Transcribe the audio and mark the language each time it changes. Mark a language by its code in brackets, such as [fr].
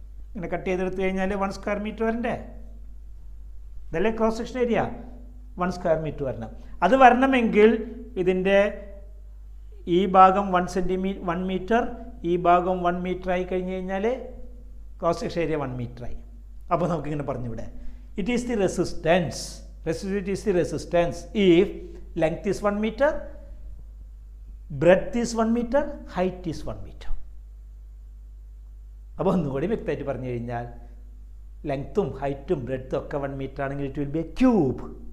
[ml] ഇങ്ങനെ കട്ട് ചെയ്തെടുത്തു കഴിഞ്ഞാൽ 1 സ്ക്വയർ മീറ്റർ വരണ്ടേ? ഇതല്ലേ cross section area? 1 square metre വരണം. അത് വരണമെങ്കിൽ ഇതിൻ്റെ ഈ ഭാഗം 1 മീറ്റർ, ഈ ഭാഗം 1 മീറ്റർ ആയി കഴിഞ്ഞ് കഴിഞ്ഞാൽ ക്രോസ് സെക്ഷൻ ഏരിയ 1 മീറ്റർ ആയി. അപ്പോൾ നമുക്കിങ്ങനെ പറഞ്ഞുവിടെ [en] It is the resistance. Resistivity is the resistance if length is 1 meter, breadth is 1 meter, height is 1 meter. [ml] അപ്പോൾ ഒന്നുകൂടി വ്യക്തമായിട്ട് പറഞ്ഞു കഴിഞ്ഞാൽ ലെങ്ത്തും ഹൈറ്റും ബ്രെഡ്ത്തും ഒക്കെ 1 മീറ്റർ ആണെങ്കിൽ [en] It will be a cube.